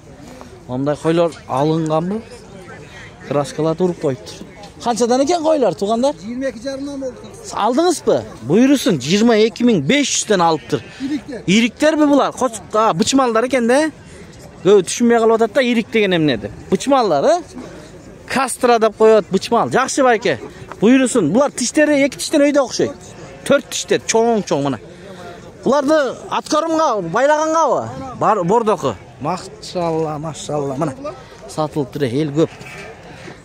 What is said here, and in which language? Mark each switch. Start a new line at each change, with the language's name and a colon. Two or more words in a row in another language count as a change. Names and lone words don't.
Uzbek: Bunday qo'ylar olinganmi? Kraskalar urib qo'yibdi. Qanchadan ekan qo'ylar, tuğanlar? 22,5 ming bo'ldi. Aldingizmi? Buyursin, 22,500 dan olibdir. Iriklar bular, qo'chqa, bichmallar ekanda. Tushunmay qolyapti-da, irik degan nima edi? Bichmallar,
Kyrgyz: Кастра деп коет, бычмал. Жакшы байке. Буйруsun. Булар тиштери 2 тиштен өйдө окшойт. 4 тиштер, чоң мына. Буларды аткарымга, байлагангабы? Бар бордоку. Машалла, машалла. Мына сатылып тур, эл көп.